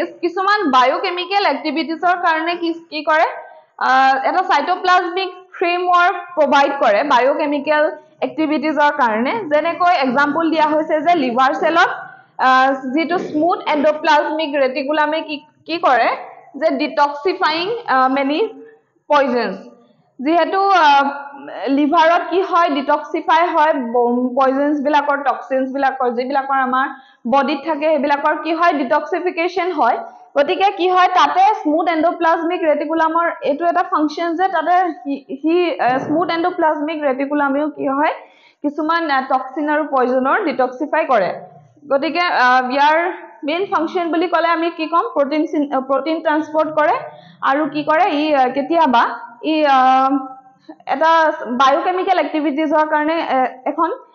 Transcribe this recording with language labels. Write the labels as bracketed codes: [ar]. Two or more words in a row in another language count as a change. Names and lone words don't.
[as] কিছুমান [en] biochemical activities [as] ৰ কাৰণে কি কৰে এটা [en] cytoplasmic framework provide [as] কৰে [en] biochemical activities [as] ৰ কাৰণে যেনেকৈ example দিয়া হৈছে যে [en] liver cell [as] ত যেটো [en] smooth endoplasmic reticulum [as] কি কৰে যে [en] detoxifying many poisons [as] যেহেতু লিভাৰত কি হয় ডিটক্সিফাই হয় পয়জনস বিলাকৰ টক্সিনস বিলাকৰ যেবিলাকৰ আমাৰ বডিত থাকে হেবিলাকৰ কি হয় ডিটক্সিফিকেশন হয় গতিকে কি হয় তাতে [en] smooth endoplasmic reticulumৰ [as] এটো এটা ফাংশন যে তাতে হি [en] smooth endoplasmic reticulumেও [as] কি হয় কিছুমান টক্সিন আৰু পয়জনৰ ডিটক্সিফাই কৰে গতিকে ইয়াৰ [en] main function [as] বুলি কলে আমি কি কম [en] protein transport [as] কৰে আৰু কি কৰে ই কেতিয়াবা ই এটা [en] biochemical activitiesৰ [as] কাৰণে এখন